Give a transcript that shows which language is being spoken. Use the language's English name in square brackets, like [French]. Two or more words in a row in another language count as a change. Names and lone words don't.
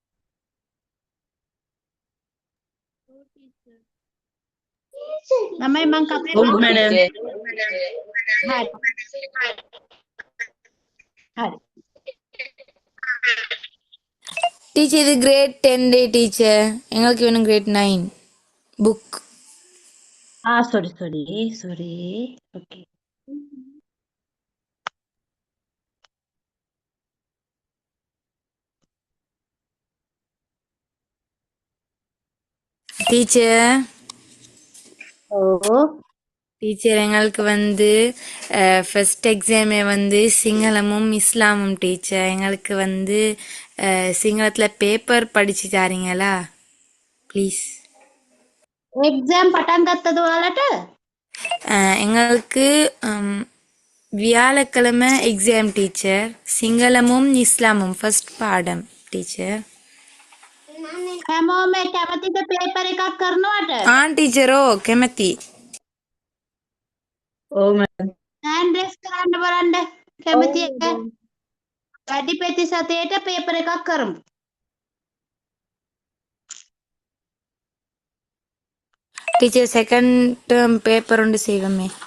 [Sinhala] ළමයි මං කතා ඔව් මැඩම්. හරි. හරි. [Tamil] டீச்சர் இது கிரேட் 10 டே டீச்சர், எங்களுக்கு வேணும் [English] grade 9 book. sorry. Okay. [Tamil] டீச்சர் ஓ டீச்சர் எங்களுக்கு வந்து [English] first exam [Tamil] வந்து சிங்களமும் இஸ்லாமும் டீச்சர். எங்களுக்கு வந்து சிங்களத்தில் பேப்பர் படிச்சு தாரீங்களா ப்ளீஸ்? [Sinhala] එක්සෑම් පටන් ගත්තද ඔයාලට? [Tamil] எங்களுக்கு வியாழக்கிழமை எக்ஸாம் டீச்சர். சிங்களமும் இஸ்லாமும் ஃபர்ஸ்ட் பாடம் டீச்சர். [Sinhala] හැමෝම කැමතිද පේපර් එකක් කරනවට? ටීචර් කැමති. ඔව් මැඩම්. [English] hand raise [Sinhala] කරන්න බලන්න. කැමති වැඩි ප්‍රතිශතයට පේපර් එකක් කරමු. [Tamil] டீச்சர் [English] second term paper [Tamil] ஒன்று செய்வோமே.